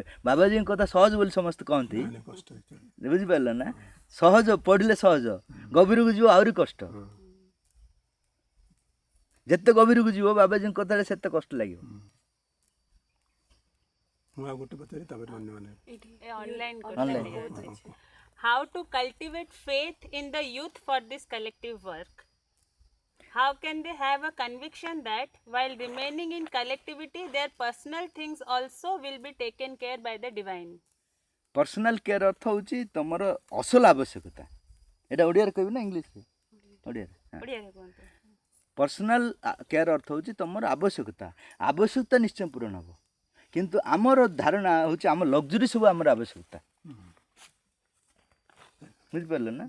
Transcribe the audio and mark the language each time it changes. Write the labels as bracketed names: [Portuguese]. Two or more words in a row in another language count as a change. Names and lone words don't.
[Odia] ବାବାଜୀଙ୍କ କଥା ସହଜ ବୋଲି ସମସ୍ତେ କହନ୍ତି, କଷ୍ଟ ବୁଝିପାରିଲ ନା? ସହଜ ପଢ଼ିଲେ ସହଜ, ଗଭୀରକୁ ଯିବ ଆହୁରି କଷ୍ଟ। ଯେତେ ଗଭୀରକୁ ଯିବ ବାବାଜୀଙ୍କ କଥାରେ ସେତେ କଷ୍ଟ ଲାଗିବ। ମୁଁ ଆଉ ଗୋଟେ ପଚାରି ତାପରେ ଅନ୍ୟମାନେ [English] Online. How to cultivate faith in the youth for this collective work? How can they have a conviction that while remaining in collectivity, their personal things also will be taken care by the divine? personal care [Odia] ଅର୍ଥ ହେଉଛି ତୁମର ଅସଲ ଆବଶ୍ୟକତା। ଏଇଟା ଓଡ଼ିଆରେ କହିବି ନା ଇଂଲିଶରେ? ଓଡ଼ିଆରେ। [English] personal care [Odia] ଅର୍ଥ ହେଉଛି ତୁମର ଆବଶ୍ୟକତା ନିଶ୍ଚୟ ପୂରଣ ହେବ। କିନ୍ତୁ ଆମର ଧାରଣା ହେଉଛି ଆମ ଲକ୍ଜୁରୀ ସବୁ ଆମର ଆବଶ୍ୟକତା, ବୁଝିପାରିଲ ନା?